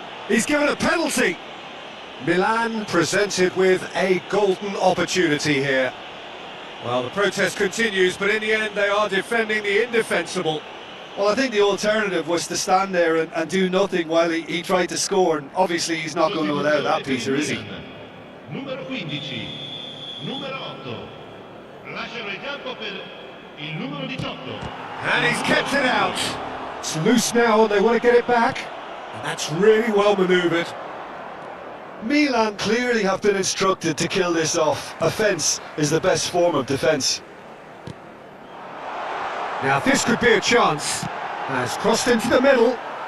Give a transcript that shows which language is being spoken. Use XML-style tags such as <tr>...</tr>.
<en>He's given a penalty. Milan presented with a golden opportunity here. Well, the protest continues, but in the end they are defending the indefensible. Well, I think the alternative was to stand there and do nothing while he tried to score, and obviously he's not going to allow that, Peter, is he?</en> <it>Numero 15, numero 8. Lasciano il campo per il numero 18.</it> <en>And he's kept it out. It's loose now and they want to get it back. And that's really well manoeuvred. Milan clearly have been instructed to kill this off. Offence is the best form of defence. Now this could be a chance. Has crossed into the middle.</en>